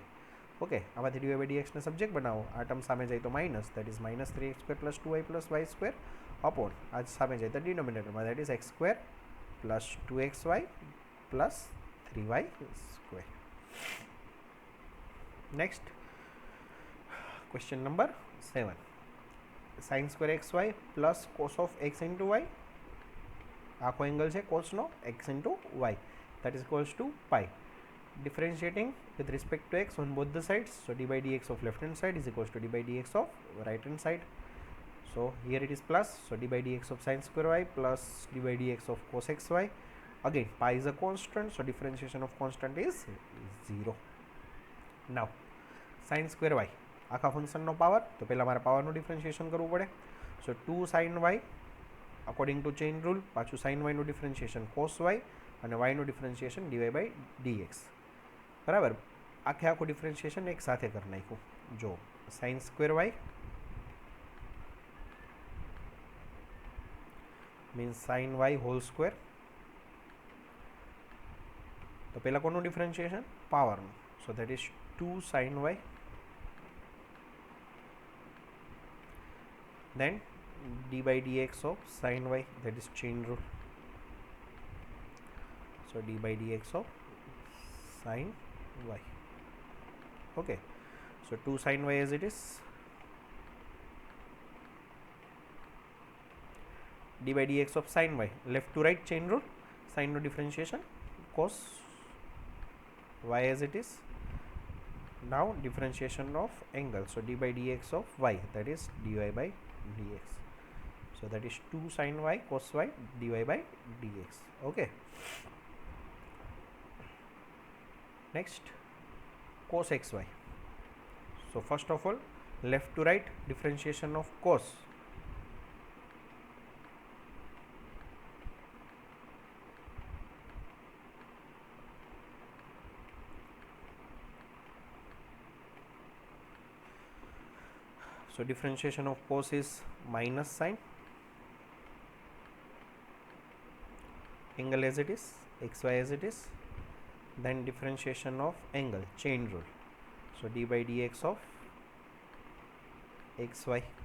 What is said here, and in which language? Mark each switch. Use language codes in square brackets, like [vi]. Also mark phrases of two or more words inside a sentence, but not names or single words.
[gu] ઓકે, આમાંથી [en] dy by dx [gu] ને સબ્જેક્ટ બનાવો, આ ટર્મ સામે જાય તો [en] minus, that is minus 3x square plus 2y plus y square upon [gu] આ સામે જાય તો ડિનોમિનેટરમાં, [en] that is x square plus 2xy plus 3y square. next question number 7, sine square xy plus cos of x into y, [gu] આખો એંગલ છે કોસનો, [en] x into y, that is equals to pi. Differentiating with respect to x on both the sides, so d by dx of left hand side is equals to d by dx of right hand side. So here it is plus, so d by dx of sin square y plus d by dx of cos xy. Again pi is a constant, so differentiation of constant is 0. Now sin square y [gu] આખા ફંક્શનનો પાવર, તો પહેલાં મારે પાવરનું ડિફરન્શિએશન કરવું પડે. [en] so 2 sin y according to chain rule, [gu] પાછું [en] sin y [gu] નું ડિફરન્શિએશન [en] cos y [gu] અને y નું ડિફરન્શિએશન [en] dy by dx. [gu] બરાબર, આખું ડિફરન્શિએશન એક સાથે કરી નાખ્યું. જો [en] sin square y means sin y whole square, [gu] તો પહેલાં કોનું ડિફરન્શિએશન? [en] પાવરનું, so that is 2 sin y, then d by dx of sin y, that is chain rule, so d by dx of sin y. Okay, so 2 sin y as it is, d by dx of sin y, left to right chain rule, sin no differentiation, cos y as it is. Now differentiation of angle, so d by dx of y, that is dy by dx, so that is 2 sin y cos y dy by dx. Okay, next cos xy. So first of all, left to right differentiation of cos, so differentiation of cos is minus sin, angle as it is, xy as it is, then differentiation of angle, chain rule, so d by dx of xy.